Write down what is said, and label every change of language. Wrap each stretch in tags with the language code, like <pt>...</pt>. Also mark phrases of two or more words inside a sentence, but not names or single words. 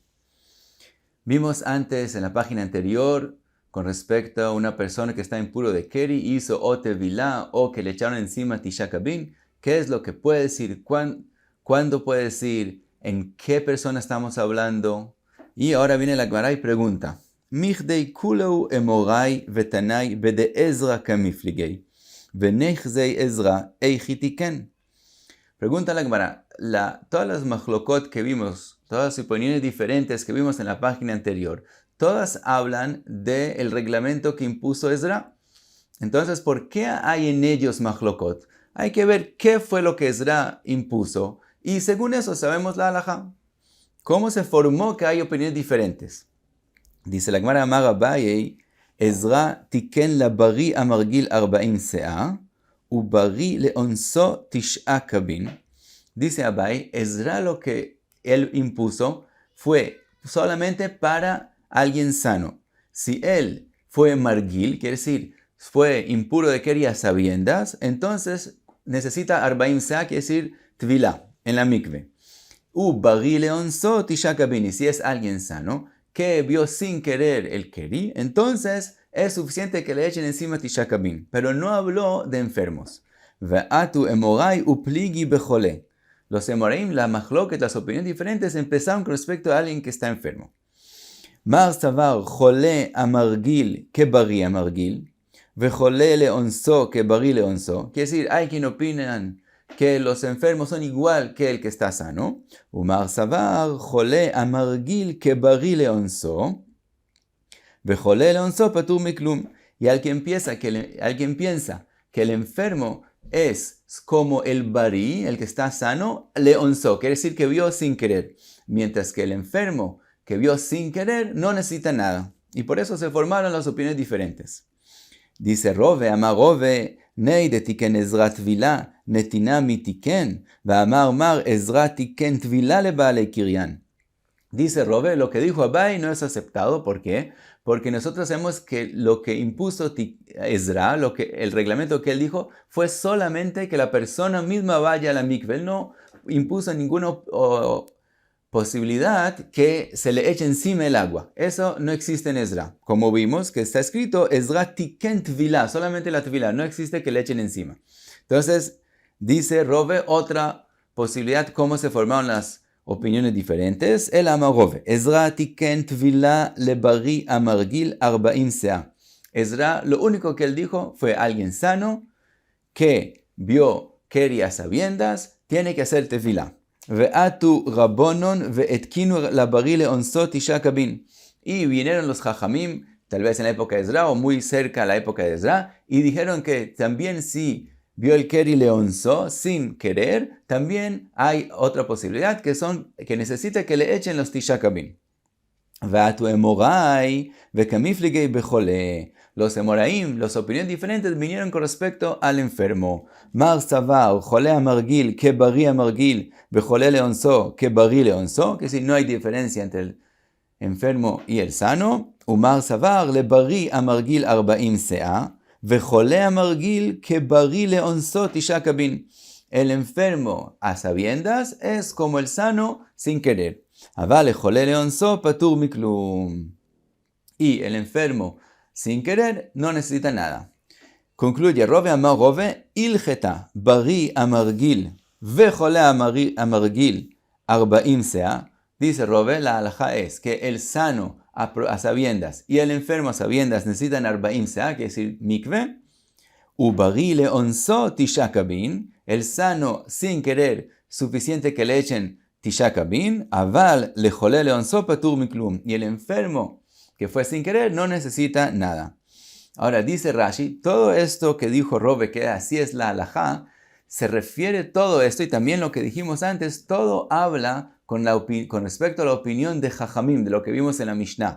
<es>Vimos antes en la página anterior con respecto a una persona que está impuro de Keri, hizo o tevilá o que le echaron encima</es> <arc>תשעה קבין.</arc> <es>¿Qué es lo que puede decir? ¿Cuándo puede decir? ¿En qué persona estamos hablando? Y ahora viene la Gemara y pregunta.</es> <arc>מכדי כולהו אמוראי ותנאי בדעזרא קמיפלגי ונחזי עזרא היכי תיקן.</arc> <es>Pregunta la Gemara, todas las machlokot que vimos, todas las opiniones diferentes que vimos en la página anterior, todas hablan del reglamento que impuso Ezra. Entonces, ¿por qué hay en ellos machlokot? Hay que ver qué fue lo que Ezra impuso y según eso sabemos la halajá. ¿Cómo se formó que hay opiniones diferentes? Dice la Gemara</es> <arc>אמר אביי, עזרא תיקן לבריא המרגיל 40 סאה, ובריא לאונסו תשעה קבין.</arc> <es>Dice Abaye, Ezra lo que él impuso fue solamente para alguien sano. Si él fue margil, quiere decir, fue impuro de Keri a sabiendas, entonces necesita 40 se'a, quiere decir tvilá, en la mikve.</es> <arc>ובריא לאונסו תשעה קבין,</arc> <es>y si es alguien sano, que vio sin querer el Keri, entonces es suficiente que le echen encima</es> <arc>תשעה קבין.</arc> <es>Pero no habló de enfermos.</es> <arc>ואתו אמוראי ופליגי בחולה.</arc> <es>Los emoraim, la machloket, las opiniones diferentes, empezaron con respecto a alguien que está enfermo.</es> <arc>מר סבר חולה המרגיל כבריא המרגיל, וחולה לאונסו כבריא לאונסו.</arc> <es>Quiere decir, hay quien opinan que los enfermos son igual que el que está sano.</es> <arc>ומר סבר חולה המרגיל כבריא לאונסו, וחולה לאונסו פטור מכלום.</arc> <es>Y alguien piensa que el enfermo es como el bari, el que está sano, leonso, quiere decir que vio sin querer. Mientras que el enfermo que vio sin querer no necesita nada. Y por eso se formaron las opiniones diferentes. Dice Rove,</es> <arc>אמר רבא, נהי דתיקן עזרא טבילה, נתינה מי תיקן, והאמר עזרא תיקן טבילה לבעלי קריין.</arc> <es>Dice Rove, lo que dijo Abai no es aceptado. ¿Por qué? Porque nosotros sabemos que lo que impuso Ezra, el reglamento que él dijo, fue solamente que la persona misma vaya a la mikve. Él no impuso ninguna posibilidad que se le eche encima el agua. Eso no existe en Ezra. Como vimos que está escrito,</es> <arc>עזרא תיקן טבילה,</arc> <es>solamente la tvila, no existe que le echen encima. Entonces, dice Rove, otra posibilidad, cómo se formaron las opiniones diferentes.</es> <arc>אלא אמר רבא, עזרא תיקן טבילה לבריא המרגיל 40 סאה.</arc> <es>Ezra, lo único que él dijo fue alguien sano que vio Keri a sabiendas, tiene que hacer tefilá.</es> <arc>ואתו רבנן ותקינו לבריא לאונסו תשעה קבין.</arc> <es>Y vinieron los jajamim, tal vez en la época de Ezra o muy cerca a la época de Ezra, y dijeron que también si vio el Keri leonso sin querer, también hay otra posibilidad que necesita que le echen los</es> <arc>תשעה קבין. ואתו אמוראי וקמיפלגי בחולה.</arc> <es>Los emoraim, las opiniones diferentes vinieron con respecto al enfermo.</es> <arc>מר סבר, חולה המרגיל, כבריא המרגיל, וחולה לאונסו, כבריא לאונסו,</arc> <es>que si no hay diferencia entre el enfermo y el sano.</es> <arc>ומר סבר, לבריא המרגיל 40 סאה, וחולה המרגיל, כבריא לאונסו תשעה קבין.</arc> <es>El enfermo a sabiendas es como el sano sin querer.</es> <arc>אבל חולה לאונסו פטור מכלום.</arc> <es>Y el enfermo sin querer no necesita nada. Concluye Rove</es> <arc>אמר רבא, הלכתא בריא המרגיל וחולה המרגיל 40 סאה.</arc> <es>Dice Rove, la halajá es que el sano a sabiendas y el enfermo a sabiendas necesitan 40 se'a, que es decir, mikve.</es> <arc>ובריא לאונסו תשעה קבין.</arc> <es>El sano sin querer, suficiente que le echen</es> <arc>תשעה קבין. אבל לחולה לאונסו פטור מכלום.</arc> <es>Y el enfermo que fue sin querer, no necesita nada. Ahora dice Rashi, todo esto que dijo Rove, que así es la halajá, se refiere todo esto, y también lo que dijimos antes, todo habla con respecto a la opinión de Jajamim, de lo que vimos en la Mishnah.</es>